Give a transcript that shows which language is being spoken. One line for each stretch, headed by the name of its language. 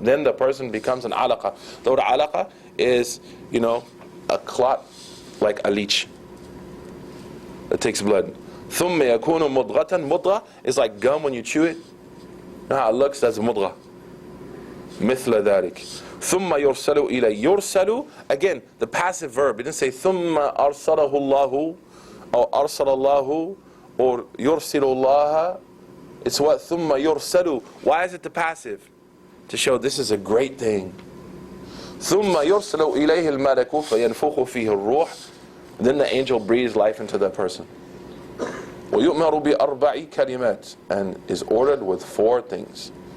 English: Then the person becomes an alaqa. The word alaqa is, a clot like a leech that takes blood.
Arabic: ثُمَّ يَكُونُ مُضْغَةً.
English: Mudgha is like gum when you chew it. You know how it looks? That's mudgha.
Arabic: مثل ذلك. ثُمَّ يُرْسَلُ إِلَيْهِ.
English: يُرْسَلُ, again, the passive verb. It didn't say
Arabic: ثُمَّ أَرْسَلَهُ اللَّهُ
English: or
Arabic: أَرْسَلَ اللَّهُ
English: or
Arabic: يُرْسِلُ اللَّهَ.
English: It's what?
Arabic: ثُمَّ يُرْسَلُ.
English: Why is it the passive? To show this is a great thing.
Arabic: ثُمَّ يُرْسَلُ إِلَيْهِ الْمَلَكُ فَيَنْفُخُ فِيهِ الرُّوحِ.
English: Then the angel breathes life into that person.
Arabic: وَيُؤْمَرُ بِأَرْبَعِ كَلِمَاتٍ.
English: And is ordered with 4 things.